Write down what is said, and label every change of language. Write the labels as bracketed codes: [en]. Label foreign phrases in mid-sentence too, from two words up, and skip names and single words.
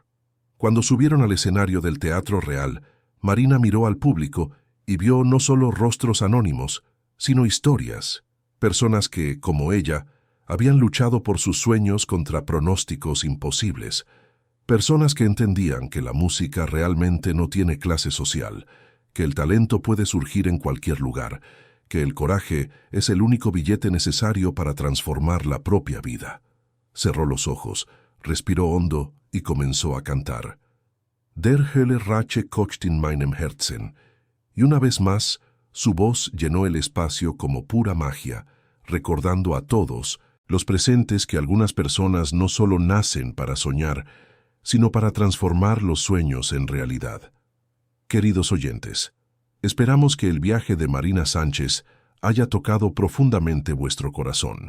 [es] Cuando subieron al escenario del Teatro Real, Marina miró al público y vio no solo rostros anónimos, sino historias, personas que, como ella, habían luchado por sus sueños contra pronósticos imposibles, personas que entendían que la música realmente no tiene clase social, que el talento puede surgir en cualquier lugar, que el coraje es el único billete necesario para transformar la propia vida. Cerró los ojos, respiró hondo y comenzó a cantar. [de] Der Hölle Rache kocht in meinem Herzen. [es] Y una vez más, su voz llenó el espacio como pura magia, recordando a todos los presentes que algunas personas no solo nacen para soñar, sino para transformar los sueños en realidad. Queridos oyentes, esperamos que el viaje de Marina Sánchez haya tocado profundamente vuestro corazón.